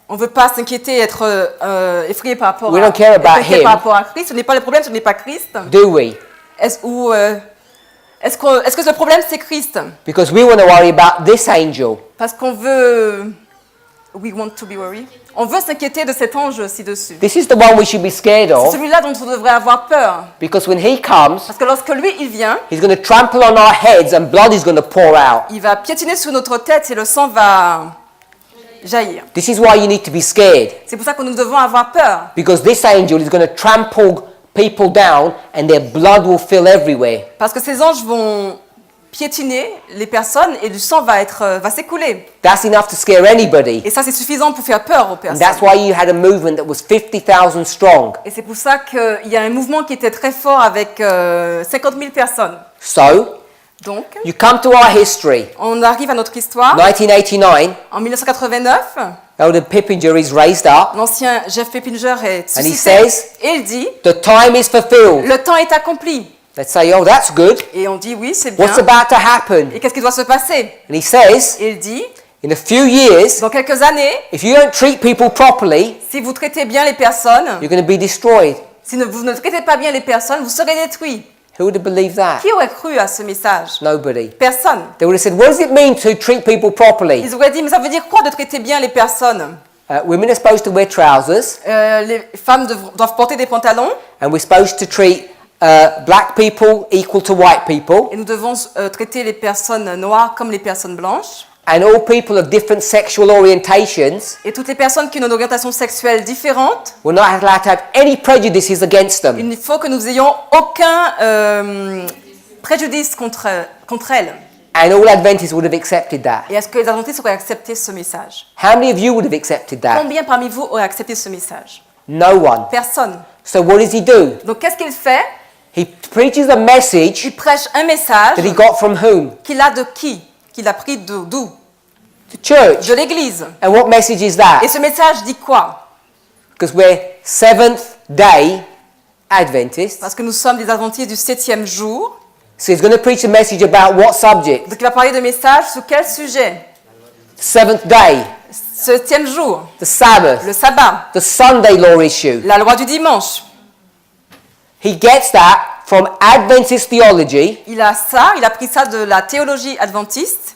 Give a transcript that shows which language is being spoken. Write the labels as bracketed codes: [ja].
[fr] On ne veut pas s'inquiéter, être effrayé par rapport [en] We don't care about [fr] être inquiet [en] him. [fr] par rapport à Christ. Ce n'est pas le problème, ce n'est pas Christ. [en] do we? [fr] Est-ce que le problème c'est Christ? [en] Because we want to worry about this angel. [fr] Parce qu'on veut... [en] We want to be worried. [fr] On veut s'inquiéter de cet ange ci-dessus. [en] This is the one we should be scared [fr] C'est [en] of, [fr] celui-là dont on devrait avoir peur. [en] because when he comes, [fr] Parce que lorsque lui, il vient, [en] he's going to trample on our heads and blood is going to pour out. [fr] il va piétiner sur notre tête et le sang va jaillir. [en] This is why you need to be scared, [fr] C'est pour ça que nous devons avoir peur. [en] because this angel is going to trample people down and their blood will fill everywhere. [fr] Parce que ces anges vont piétiner les personnes et du sang va s'écouler. [en] That's enough to scare anybody. [fr] Et ça, c'est suffisant pour faire peur aux [en] And [fr] personnes. [en] that's why you had a movement that was 50,000 strong. [fr] Et c'est pour ça qu'il y a un mouvement qui était très fort avec 50 000 personnes. [en] So, [fr] Donc, [en] you come to our history. [fr] on arrive à notre histoire. [en] 1989, [fr] En 1989, [en] Elder Pippinger is raised up [fr] l'ancien Jeff Peppinger est [en] and he [fr] suscité [en] says, [fr] et il dit [en] the time is fulfilled. [fr] le temps est accompli. [en] Let's say, oh, that's good. [fr] Et on dit oui, c'est bien. [en] What's about to happen? [fr] Et qu'est-ce qui doit se passer? [en] And he says, [fr] Et il dit [en] in a few years, [fr] dans quelques années, [en] if you don't treat people properly, [fr] si vous traitez bien les personnes, [en] you're going to be destroyed. [fr] si vous ne traitez pas bien les personnes, vous serez détruits. [en] Who would have believed that? [fr] Qui aurait cru à ce message? [en] Nobody. [fr] Personne. [en] They would have said, what does it mean to treat people properly? [fr] Ils auraient dit, mais ça veut dire quoi de traiter bien les personnes? [en] Women are supposed to wear trousers, [fr] Les femmes doivent porter des pantalons [en] and we're supposed to treat black people equal to white people, [fr] et nous devons traiter les personnes noires comme les personnes blanches. [en] and all people of different sexual orientations. [fr] Et toutes les personnes qui ont une orientation sexuelle différente, [en] We're not allowed to have any prejudices against them. [fr] il faut que nous ayons aucun préjudice contre elles. [en] And all Adventists would have accepted that. [fr] Et est-ce que les adventistes auraient accepté ce message? [en] How many of you would have accepted that? [fr] Combien parmi vous auraient accepté ce message? [en] No one. [fr] Personne. [en] So what does he do? [fr] Donc qu'est-ce qu'il fait? [en] He preaches a message [fr] Il prêche un message [en] that he got from whom? [fr] qu'il a de qui? Qu'il a pris d'où? [en] The church. [fr] De l'Église. [en] And what message is that? [fr] Et ce message dit quoi? [en] Because we're Seventh-day Adventists. [fr] Parce que nous sommes des adventistes du 7e jour. [en] So he's going to preach a message about what subject? [fr] Donc il va parler de message sur quel sujet? [en] The seventh day, [fr] 7e jour. [en] the Sabbath, [fr] Le sabbat. [en] the Sunday law issue. [fr] La loi du dimanche. [en] He gets that from Adventist theology. [fr] Il a pris ça de la théologie adventiste.